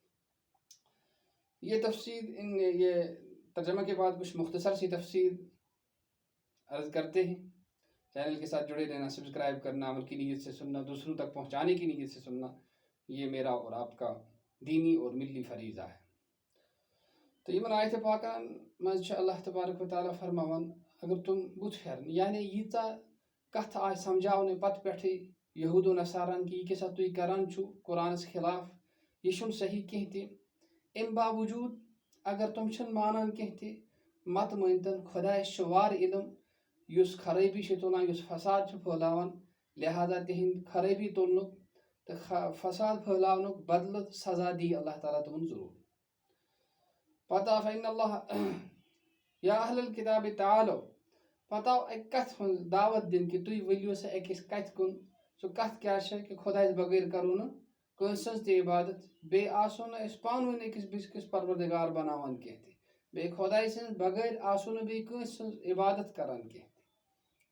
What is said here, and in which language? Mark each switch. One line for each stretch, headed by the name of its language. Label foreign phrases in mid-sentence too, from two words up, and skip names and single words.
Urdu: یہ تفسیر یہ ترجمہ کے بعد کچھ مختصر سی تفسیر عرض کرتے ہیں۔ چینل کے ساتھ جڑے رہنا، سبسکرائب کرنا، عمل کی نیت سے سننا، دوسروں تک پہنچانے کی نیت سے سننا، یہ میرا اور آپ کا دینی اور ملی فریضہ ہے۔ تو یہ آیت پاکہ
Kashmiri: منٛز
Arabic: اللہ تبارک و تعالیٰ
Kashmiri: فرماوان اگر تم بُتھ پھیرن یعنی ییٖژاہ کتھ آیہِ سمجھاونہٕ پتہٕ پٮ۪ٹھٕے یہود و نصاران کہ یہ کیٛاہ سا تُہۍ کران چھُو قرآنس خلاف، یہ چھُنہٕ صحیح کینٛہہ تہِ، امہِ باوجوٗد اگر تم چھِنہٕ مانان کینٛہہ تہِ، مت مٲنتن خۄدایس چھُ وارٕ علم یُس خرٲبی چھُ تُلان، یُس فساد چھُ پھٲلاوان، لہذا تِہنٛدِ خرٲبی تُلنُک تو فساد پھیلاونک بدلہ سزا دی اللہ تعالیٰ تمن ضرور. پتہ
Arabic: فإن اللہ یا اہل الکتاب تعالو
Kashmiri: پتہ اک کتھ ہن دعوت دن کہ تُہۍ ؤلِو سا أکِس کتھ کُن. سُہ کتھ کیٛاہ چھےٚ کہ خۄدایَس بغٲر کرو نہٕ کٲنٛسہِ ہٕنٛز تہِ عبادت بیٚیہِ آسو نہٕ أسۍ پانہٕ ؤنۍ أکِس بیٚکِس پروردگار بناوان کینٛہہ تہِ بیٚیہِ خۄداے سٕنٛز بغٲر آسو نہٕ بیٚیہِ کٲنٛسہِ ہٕنٛز عبادت کران کینٛہہ تہِ.